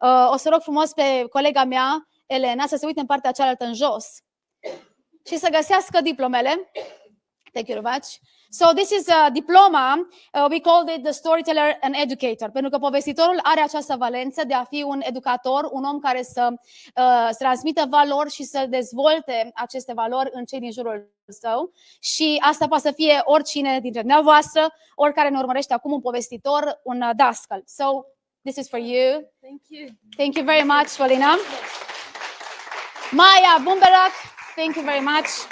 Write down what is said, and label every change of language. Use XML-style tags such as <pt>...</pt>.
<ro>O să rog frumos pe colega mea, Elena, să se uite în partea cealaltă în jos și să găsească diplomele.</ro> <en>Thank you very much. So this is a diploma. We called it the storyteller and educator.</en> <ro>Pentru că povestitorul are această valență de a fi un educator, un om care să transmită valori și să dezvolte aceste valori în cei din jurul său. Și asta poate să fie oricine dintre dumneavoastră, oricare ne urmărește acum, un povestitor, un dascăl.</ro> <en>So this is for you. Thank you. Thank you very much, Polina. Maya Bumberac, thank you very much.</en>